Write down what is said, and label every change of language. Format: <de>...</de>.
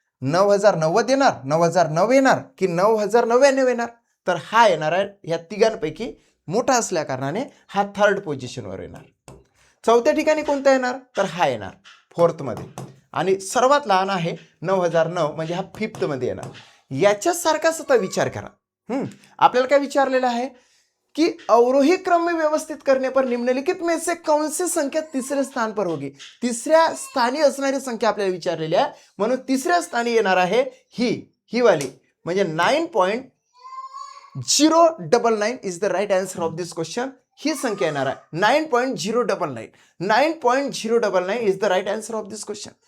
<mr>9090 येणार, 9009 येणार की 9099 येणार? तर हा येणार आहे या तिघांपैकी मोठा असल्या कारणाने हा थर्ड पोझिशनवर येणार. चौथ्या ठिकाणी कोणता येणार? तर हा येणार फोर्थमध्ये. आणि सर्वात लहान आहे 9009 म्हणजे हा फिफ्थमध्ये येणार. याच्यासारखाच आता विचार करा. आपल्याला काय विचारलेलं आहे कि</mr> <hi>अवरोही क्रम में व्यवस्थित करने पर निम्नलिखित में से कौन सी संख्या तीसरे स्थान पर होगी?</hi> <mr>तिसऱ्या स्थानी असणारी संख्या आपल्याला विचारलेली आहे. म्हणून तिसऱ्या स्थानी येणार आहे ही वाली म्हणजे 9.099</mr> <en>Is the right answer of this question.</en> <mr>ही संख्या येणार आहे</mr> <en>9.099. 9.099 is the right answer of this question.</en>